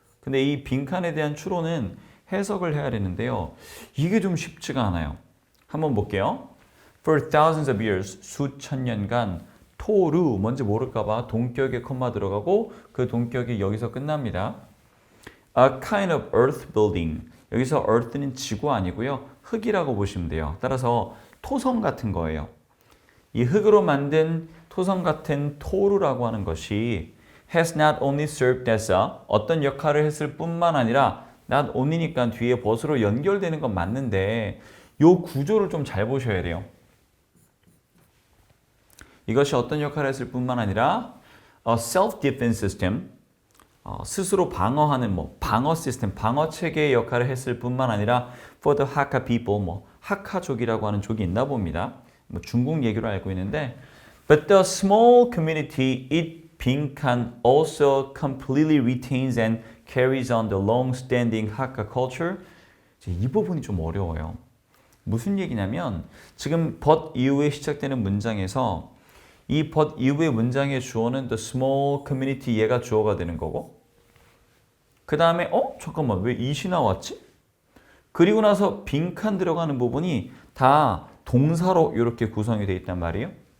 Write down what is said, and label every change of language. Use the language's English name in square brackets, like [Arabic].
[Korean] 근데 이 빈칸에 대한 추론은 해석을 해야 되는데요. 이게 좀 쉽지가 않아요. 한번 볼게요. [English] For thousands of years, [Korean] 수천 년간 토루, 뭔지 모를까봐 동격에 컴마 들어가고 그 동격이 여기서 끝납니다. [English] A kind of earth building. [Korean] 여기서 earth는 지구 아니고요. 흙이라고 보시면 돼요. 따라서 토성 같은 거예요. 이 흙으로 만든 토성 같은 토루라고 하는 것이 [English] has not only served as a [Korean] 어떤 역할을 했을 뿐만 아니라 not only니까 뒤에 벗으로 연결되는 건 맞는데 이 구조를 좀 잘 보셔야 돼요. 이것이 어떤 역할을 했을 뿐만 아니라 [English] a self-defense system [Korean] 스스로 방어하는 방어 시스템, 방어 체계의 역할을 했을 뿐만 아니라 [English] for the Hakka people, [Korean] 하카족이라고 하는 족이 있나 봅니다. 중국 얘기로 알고 있는데 [English] but the small community it 빈칸 also completely retains and carries on the long-standing Hakka culture. [Korean] 이 부분이 좀 어려워요. 무슨 얘기냐면 지금 but 이후에 시작되는 문장에서 이 but 이후의 문장의 주어는 [English] the small community [Korean] 얘가 주어가 되는 거고 그 다음에 잠깐만 왜 it이 나왔지? 그리고 나서 빈칸 들어가는 부분이 다 동사로 이렇게 구성이 되어 있단 말이에요.